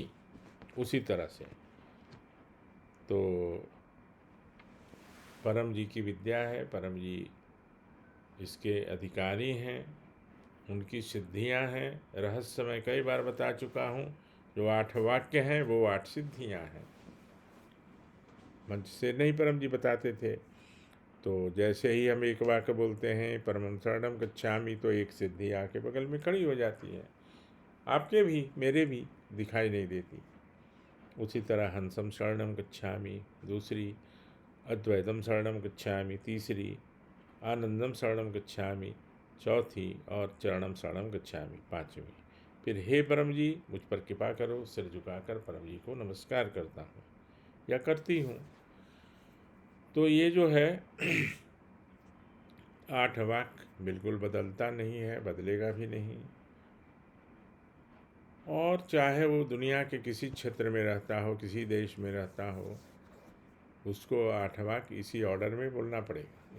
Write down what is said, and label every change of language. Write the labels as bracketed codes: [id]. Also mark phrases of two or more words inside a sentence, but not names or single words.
[hi] उसी तरह से तो परम जी की विद्या है, परम जी इसके अधिकारी हैं, उनकी सिद्धियां हैं। रहस्य मैं कई बार बता चुका हूँ। जो 8 वाक्य हैं वो 8 सिद्धियां हैं। मंच से नहीं परम जी बताते थे। तो जैसे ही हम एक वाक्य बोलते हैं [sa] परमं शरणम गच्छामि, [hi] तो एक सिद्धि आके बगल में खड़ी हो जाती है। आपके भी, मेरे भी दिखाई नहीं देती। उसी तरह [sa] हंसम शरणम गच्छामि [hi] दूसरी, [sa] अद्वैतम शरणम गच्छामि [hi] तीसरी, [sa] आनंदम शरणम गच्छामि [hi] चौथी, और [sa] चरणम शरणम गच्छामि [hi] पाँचवीं। फिर हे परम जी मुझ पर कृपा करो, सिर झुकाकर परम जी को नमस्कार करता हूँ या करती हूँ। तो ये जो है 8 वाक्य बिल्कुल बदलता नहीं है, बदलेगा भी नहीं। और चाहे वो दुनिया के किसी क्षेत्र में रहता हो, किसी देश में रहता हो, उसको 8 वाक्य इसी ऑर्डर में बोलना पड़ेगा।